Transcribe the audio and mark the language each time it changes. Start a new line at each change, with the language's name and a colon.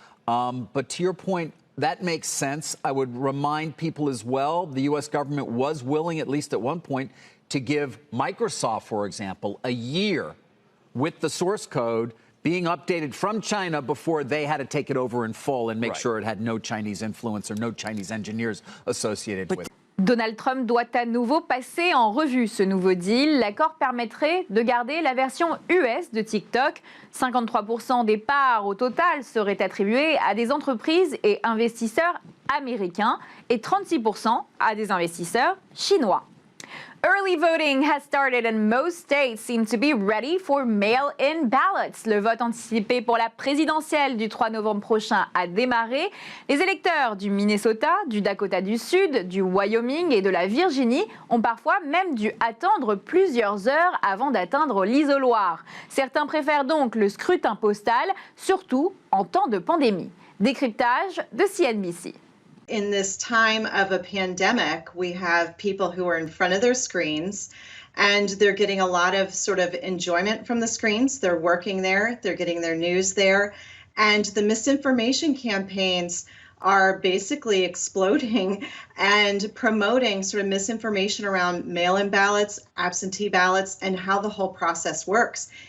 English: But to your point, that makes sense. I would remind people as well, the U.S. government was willing, at least at one point, to give Microsoft, for example, a year with the source code being updated from China before they had to take it over in full and make sure it had no Chinese influence or no Chinese engineers associated with it.
French: Donald Trump doit à nouveau passer en revue ce nouveau deal. L'accord permettrait de garder la version US de TikTok. 53% des parts au total seraient attribuées à des entreprises et investisseurs américains et 36% à des investisseurs chinois.
English: Early voting has started and most states seem to be ready for mail-in ballots.
French: Le vote anticipé pour la présidentielle du 3 novembre prochain a démarré. Les électeurs du Minnesota, du Dakota du Sud, du Wyoming et de la Virginie ont parfois même dû attendre plusieurs heures avant d'atteindre l'isoloir. Certains préfèrent donc le scrutin postal, surtout en temps de pandémie. Décryptage de CNBC.
English: In this time of a pandemic, we have people who are in front of their screens and they're getting a lot of sort of enjoyment from the screens. They're working there, they're getting their news there, and the misinformation campaigns are basically exploding and promoting sort of misinformation around mail-in ballots, absentee ballots, and how the whole process works.